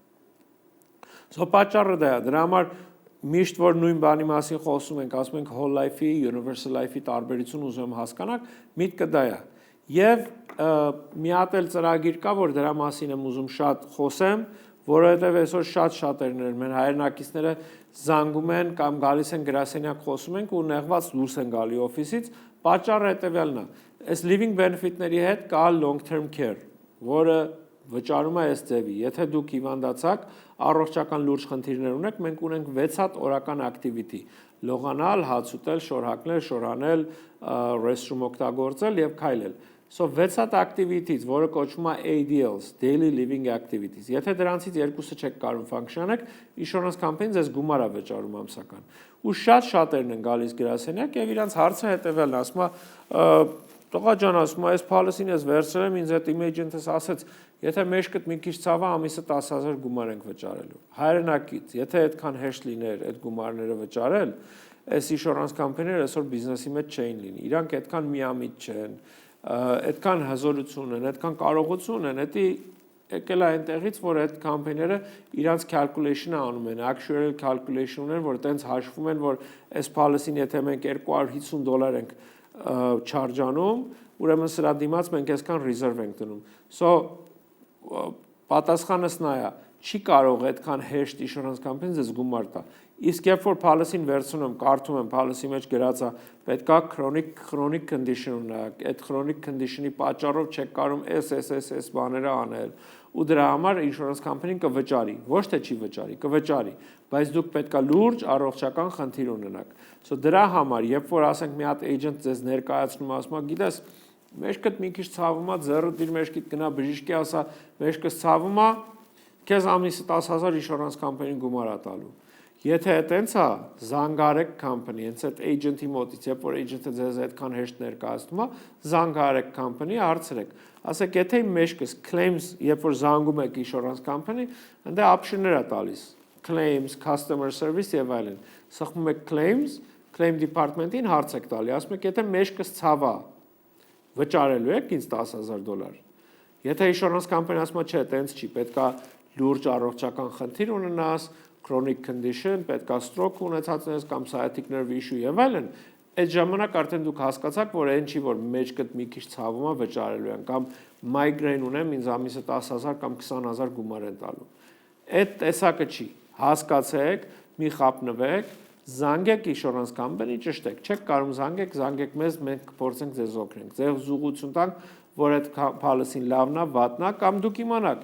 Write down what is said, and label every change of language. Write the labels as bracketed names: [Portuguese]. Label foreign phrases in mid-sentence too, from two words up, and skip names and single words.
[Armenian] So պատճառը դա է, դրա համար միշտ որ նույն բանի մասին խոսում ենք, ասում ենք [English] Whole Life-ի, Universal Life-ի [Armenian] տարբերություն ուզում եմ հասկանալ, միտքը դա է։ Եվ մի հատ էլ ծրագիր կա, որ դրա մասին եմ ուզում շատ խոսեմ, որովհետև այսօր շատ շատերներ մեր հայրենակիցները զանգում են կամ գալիս են գրասենյակ խոսում ենք ու նեղված դուրս են գալի օֆիսից, պատճառը հետևյալն է։ Այս [English] living benefit-ների [Armenian] հետ կա [English] long term care, [Armenian] որը վճարում է այս ձևի։ Եթե դուք հիվանդացաք, առողջական լուրջ խնդիրներ ունեք, մենք ունենք 6 հատ օրական activity՝ լողանալ, հաց ուտել, շոր հագնել, շոր անել, restroom օգտագործել եւ քայլել։ So 6 հատ activities, որը կոչվում է ADLs, [English] daily living activities։ [Armenian] Եթե դրանցից երկուսը չեք կարող ֆունկցիոնեք, [English] insurance company-ն [Armenian] ձեզ գումար է վճարում ամսական։ Ու շատ շատերն են գալիս գրասենյակ եւ իրանց հարցը հետեւյալն է, ասում է Տղա ջան, ասում այս policy-ն ես վերցրել եմ, ինձ այդ image-ըս ասեց, եթե մեջքդ մի քիչ ցավա, ամիսը 10,000 գումար ենք վճարելու։ Հայրենակից, եթե այդքան հեշտ լիներ այդ գումարները վճարել, այս [English] insurance company-ները [Armenian] այսօր բիզնեսի մեջ չէին լինի։ Իրանք այդքան միամիտ չեն, այդքան հզորություն են, այդքան կարողություն են, դա եկել է այնտեղից, որ այդ կամպանիները իրանց calculation-ը անում են, [English] actual calculation-ներ, [Armenian] որ տենց հաշվում են, որ այս policy-ն եթե մենք $250 ենք չարժանում, ուրեմն սրա դիմաց մենք այսքան reserve ենք դնում։ So պատասխանս նա է, չի կարող այդքան հեշտ [English] insurance company-ն [Armenian] ձեզ գումար տա։ Իսկ երբ որ policy-ն վերցնում եմ, կարդում եմ policy մեջ գրած է, պետքա [English] chronic condition [Armenian] ունենաք, այդ [English] chronic condition-ի [Armenian] պատճառով չեք կարող այս բաները անել, ու դրա համար [English] insurance company-ն [Armenian] կվճարի, ոչ թե չի վճարի, կվճարի, բայց դուք պետքա լուրջ առողջական խնդիր ունենաք։ So դրա համար, երբ որ ասենք մի հատ agent ձեզ ներկայացնում, ասում է, գիտես, մեջքդ մի քիչ ցավում է, ձեռդ իր մեջքիդ գնա բժիշկի ասա, մեջքս ցավում է, քեզ ամիսը 10,000 [English] insurance company-ն [Armenian] գումար է տալու։ Եթե այտենց է, զանգարեք company, հենց այդ agent-ի մոտից, երբ որ agent-ը ձեզ այդքան հեշտ ներկայացնում է, զանգարեք company, հարցրեք։ Ասեք, եթե իմ մեջքս claims, երբ որ զանգում եք [English] insurance company, [Armenian] այնտեղ option-ներ է տալիս, [English] claims, customer service [Armenian] եւ այլն։ Սխմում եք claims, claim department-ին հարց եք տալի, ասում եք, եթե մեջքս ցավ է, վճարելու եք ինձ $10,000։ Եթե [English] insurance company [Armenian] ասում է, չէ, այտենց չի, պետքա լուրջ առողջական խնդիր ունենաս, [English] chronic condition, [Armenian] պետքա stroke ունեցած ունես կամ [English] sciatic nerve issue [Armenian] եւ այլն, այդ ժամանակ արդեն դուք հասկացաք, որ այն չի, որ մեջքդ մի քիչ ցավում է, վճարելու են, կամ migraine ունեմ, ինձ ամիսը 10,000 կամ 20,000 գումար են տալու։ Այդ տեսակը չի։ Հասկացեք, մի խապնվեք, զանգեք [English] insurance company, [Armenian] ճշտեք, չեք կարող զանգեք մեզ, մենք կփորձենք ձեզ օգնենք։ Ձեր զուգություն տանք, որ այդ policy-ն լավն է, վատն է, կամ դուք իմանաք,